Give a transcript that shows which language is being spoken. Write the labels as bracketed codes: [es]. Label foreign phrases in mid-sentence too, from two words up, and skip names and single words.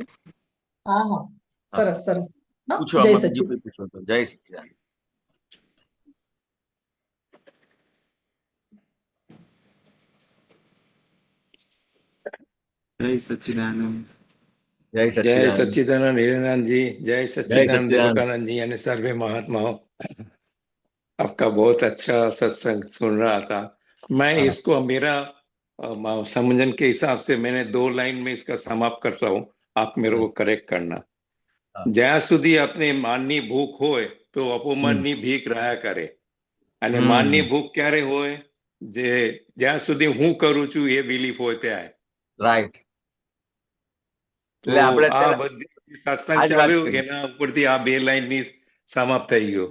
[gu] હા હા, સરસ સરસ. પૂછો, જય આમાં બીજું સચિન. કઈ પૂછો તો. જય સચિદાનંદ. જય સચ્ચિદાનંદ. જય [hi] जय सच्चिदानंद. सच्चिदानंद हिरणानंद जी, जय जय सच्चिदानंद सच्चिदानंद. देवकानंद जी यानी सर्वे महात्माओं। आपका बहुत अच्छा सत्संग सुन रहा था मैं। हाँ। इसको मेरा समझन के हिसाब से मैंने 2 लाइन में इसका समाप्त करता हूँ, आप मेरे को करेक्ट करना। [gu] જ્યાં સુધી આપણે માનની ભૂખ હોય તો અપમાનની ભીખ રહ્યા કરે, અને માનની ભૂખ ક્યારે હોય? જે જ્યાં સુધી હું કરું છું એ બિલીફ હોય ત્યાં. રાઈટ. તો આ બધી સત્સંગ ચાલ્યું એના ઉપરથી આ 2 લાઈનની સમાપ્ત થઈ ગયો.